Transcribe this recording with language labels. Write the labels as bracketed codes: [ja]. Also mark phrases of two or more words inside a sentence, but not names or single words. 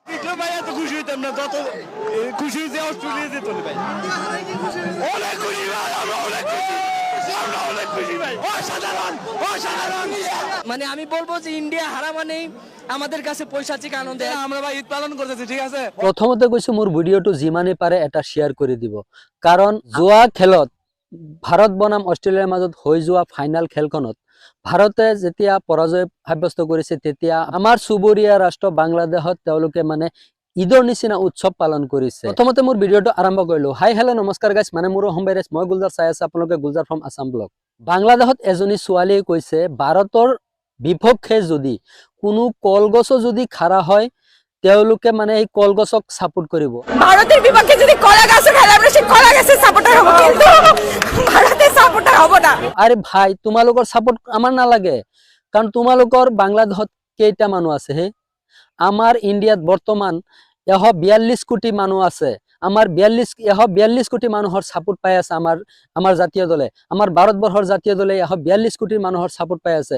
[bn] জিতলে ভাই এত খুশি হইতাম না, যত খুশি যে অস্ট্রেলিয়া যেত ভাই। অনেক খুশি ভাই, আমরা অনেক খুশি, আমরা অনেক খুশি ভাই, অসাধারণ অসাধারণ। মানে আমি বলবো যে ইন্ডিয়া হারা মানেই আমাদের কাছে পৈশাচিক আনন্দ। আমরা ভাই ঈদ পালন করতেছি, ঠিক আছে। [as] প্ৰথমতে কৈছো মোৰ ভিডিঅ'টো যিমানে পাৰে এটা শ্বেয়াৰ কৰি দিব, কাৰণ যোৱা খেলত ভাৰত বনাম অষ্ট্ৰেলিয়াৰ মাজত হৈ যোৱা ফাইনেল খেলখনত ভাৰতে যেতিয়া পৰাজয় সাব্যস্ত কৰিছে, তেতিয়া আমাৰ চুবুৰীয়া ৰাষ্ট্ৰ বাংলাদেশত তেওঁলোকে মানে ঈদৰ নিচিনা উৎসৱ পালন কৰিছে। প্ৰথমতে মোৰ ভিডিঅ'টো আৰম্ভ কৰিলো। [en] hi hello' [as] নমস্কাৰ গাইছ, মানে মোৰ অসম ভাইৰাছ, মই গুলজাৰ চাই আছো, আপোনালোকে গুলজাৰ ফ্ৰম আছাম ব্লগ। বাংলাদেশত এজনী ছোৱালীয়ে কৈছে ভাৰতৰ বিপক্ষে যদি কোনো কলগছো যদি খাৰা হয়, তেওঁলোকে মানে এই কলগছক সাপোর্ট কৰিব। [bn] ভারতের বিপক্ষে যদি কলা গাছ খেলে আমরা সেই কলা গাছের সাপোর্টার হব, কিন্তু ভারতের সাপোর্টার হব না। আরে ভাই, [as] তোমালোকৰ সাপোর্ট আমাৰ নালাগে, কাৰণ তোমালোকৰ বাংলাদেশত কেইটা মানুহ আছে হে? আমাৰ ইণ্ডিয়াত বৰ্তমান 142 কোটি মানুহ আছে। আমাৰ 142 কোটি মানুহৰ সাপোর্ট পাই আছে আমাৰ জাতীয় দলে। আমাৰ ভাৰতবৰ্ষৰ জাতীয় দলে 142 কোটি মানুহৰ সাপোর্ট পাই আছে।